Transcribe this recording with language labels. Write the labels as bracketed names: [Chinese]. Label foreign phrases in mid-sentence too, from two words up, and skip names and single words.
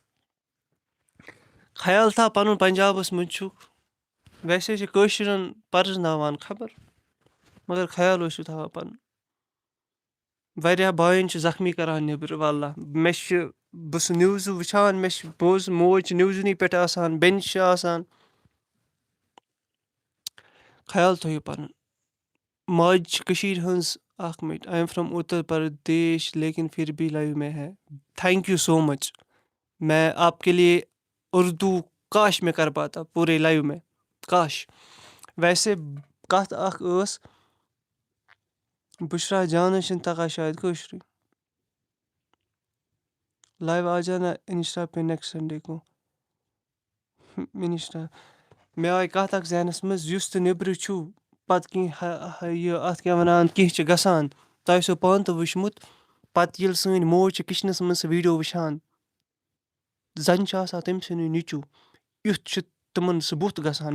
[Kashmiri] خیال تھاو پَنُن پنٛجابَس منٛز چھُکھ ویسے چھِ کٲشرٮ۪ن پَرزناوان خبر مگر خیال ٲسِو تھاوان پَنُن واریاہ بایَن چھِ زخمی کَران نیٚبرٕ واللہ مےٚ چھِ بہٕ سُہ نِوزٕ وٕچھان مےٚ چھِ موج چھِ نِوزنٕے پٮ۪ٹھ آسان بیٚنہِ چھِ آسان خیال تھٲیِو پَنُن ماجہِ چھِ کٔشیٖرِ ہٕنٛز اَکھ مِنٹ [English] I am from Uttar Pradesh [Urdu] لیکن پھر بھی لایِو میں ہے [English] thank you so much [Urdu] میں آپ کے لیے اُردو کاش میں کر پاتا پوٗرے لایِو میں کاش [Kashmiri] ویسے کَتھ اَکھ ٲس بُشرا جانَس چھِنہٕ تَگان شاید کٲشرُے [Urdu] لایِو آ جانا اِنسٹا پے نٮ۪کسٹ سنڈے کو اِنسٹا [Kashmiri] مےٚ آیہِ کَتھ اَکھ ذہنَس منٛز یُس تہِ نیٚبرٕ چھُو پَتہٕ کینٛہہ یہِ اَتھ کیٛاہ وَنان کینٛہہ چھِ گژھان تۄہہِ آسیو پانہٕ تہِ وٕچھمُت پَتہٕ ییٚلہِ سٲنۍ موج چھِ کِچنَس منٛز سُہ ویٖڈیو وٕچھان زَنہِ چھِ آسان تٔمۍ سٕنٛدُے نیٚچوٗ یُتھ چھُ تِمَن سُہ بُتھ گژھان